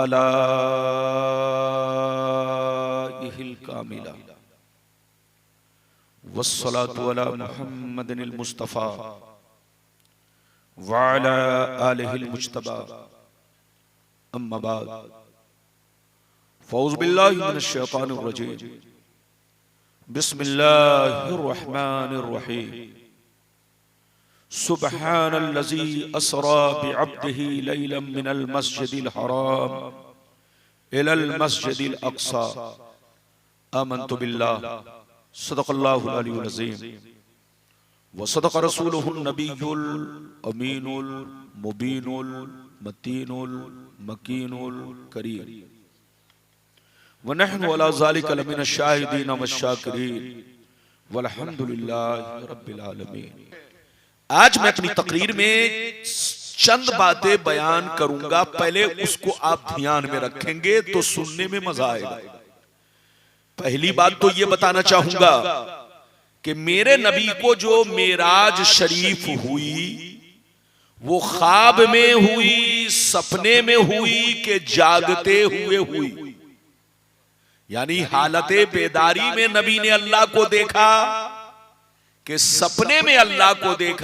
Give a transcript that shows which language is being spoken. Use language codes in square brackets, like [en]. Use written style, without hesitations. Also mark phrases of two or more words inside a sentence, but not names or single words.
[ar] آلائه الكاملة والصلاة على محمد المصطفى وعلى آله المجتبى أما بعد فأعوذ بالله من الشيطان الرجيم بسم الله الرحمن الرحيم سبحان الذي أسرى بعبده ليلا من المسجد الحرام إلى المسجد الأقصى آمنت بالله صدق الله العلي العظيم وصدق رسوله النبي الأمين المبين المتين المكين الكريم ونحن على ذلك لمن الشاهدين والشاكرين والحمد لله رب العالمين. [ur] آج میں اپنی تقریر میں چند باتیں بیان کروں گا، پہلے اس کو آپ دھیان میں رکھیں گے تو سننے میں مزا آئے گا. پہلی بات تو یہ بتانا چاہوں گا کہ میرے نبی کو جو معراج شریف ہوئی وہ خواب میں ہوئی، سپنے میں ہوئی کہ جاگتے ہوئے ہوئی، یعنی حالت بیداری میں نبی نے اللہ کو دیکھا کہ سپنے میں اللہ کو دیکھا.